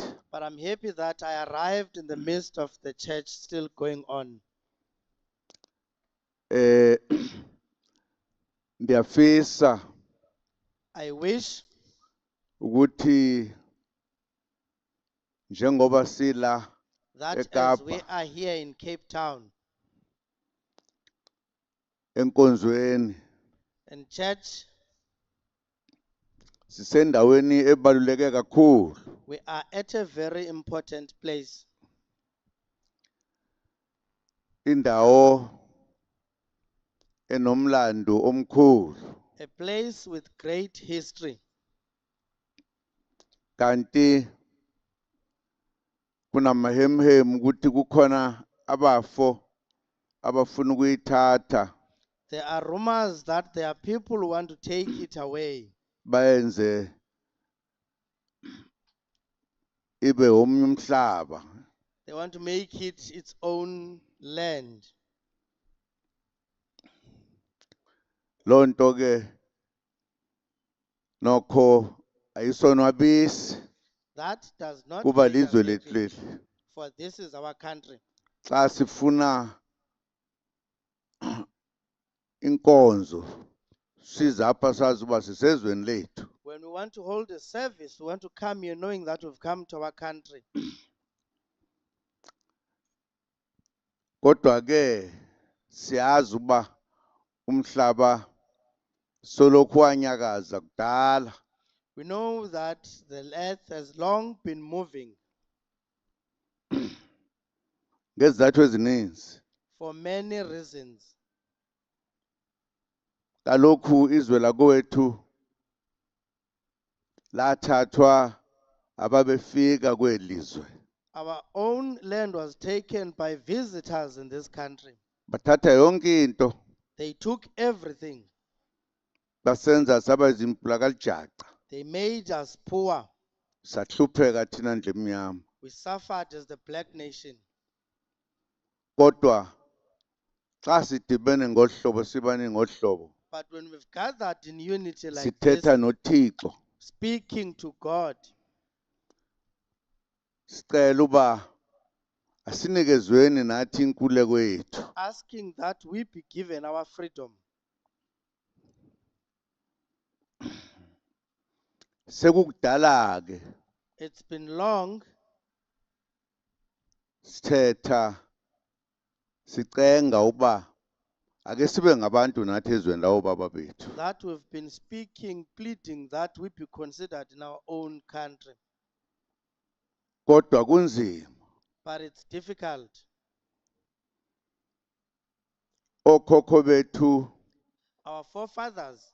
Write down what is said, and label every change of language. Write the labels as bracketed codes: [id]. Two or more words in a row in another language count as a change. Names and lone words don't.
[en] But I'm happy that I arrived in the midst of the church still going on. [xh] Ndiyafisa [en] I wish [xh] ukuthi njengoba sila [en] that as [xh] eKapa [en] we are here in Cape Town [xh] enkonzweni [en] in church, [xh] sisendaweni ebaluleke kakhulu [en] we are at a very important place. [xh] indawo enomlando omkhulu [en] A place with great history. [xh] kanti kunamahemhem ukuthi kukhona abafo abafuna ukuyithatha [en] There are rumors that there are people who want to take it away, [xh] bayenze ibe omnye umhlaba. [en] they want to make it its own land. [xh] Loo nto ke nokho ayisonwabisi [en] That does not [xh] kuba [en] make us [xh] lizwe lethu [en] happy, [xh] leli. [en] for this is our country. [xh] Xa sifuna inkonzo sizapha sazi uba sisezweni lethu. [en] When we want to hold a service, we want to come here knowing that we've come to our country. [xh] Kodwa ke siyazi uba umhlaba solokhu wanyakaza kudala [en] We know that the earth has long been moving [xh] ngezizathu ezininzi. [en] for many reasons. [xh] Kaloku izwe lakowethu lathathwa ababefika kwelizwe. [en] Our own land was taken by visitors in this country. [xh] Bathatha yonke into [en] They took everything. [xh] basenza saba zimpula kalijaca. [en] They made us poor. [xh] Sahlupheka thina nje emnyama. [en] We suffered as the black nation. [xh] Kodwa xa sidibene ngohlobo sibane ngohlobo [en] But when we've gathered in unity like [xh] sithetha [en] this, [xh] noThixo [en] speaking to God, [xh] sicela uba asinikezweni nathi inkululeko yethu. [en] asking that we be given our freedom. [xh] Sekukudala ke [en] It's been long [xh] sithetha sicenga uba ake sibe ngabantu nathi ezweni lawo baba bethu. [en] that we've been speaking, pleading that we be considered in our own country. [xh] Kodwa kunzima. [en] But it's difficult. [xh] Okhokho bethu [en] Our forefathers,